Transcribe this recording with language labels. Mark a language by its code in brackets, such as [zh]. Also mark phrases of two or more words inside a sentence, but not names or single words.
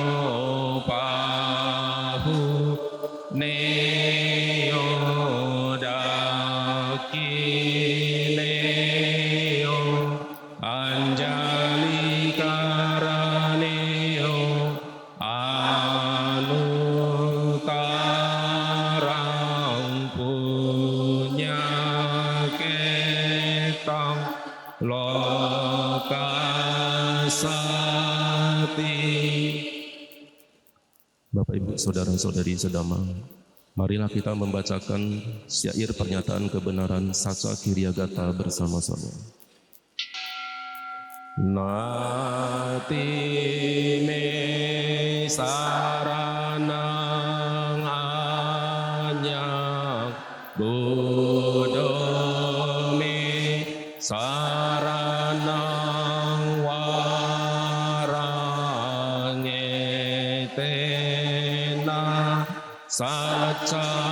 [pi] pahuneyo dakineyo anjali karaneyo anutarang punya ketang [id] lokasati Bapak Ibu Saudara-saudari sedama, marilah kita membacakan syair pernyataan kebenaran Saca Kiryagata bersama-sama. [pi] Nati me saranang anyak Buddha me saranang warangetena saca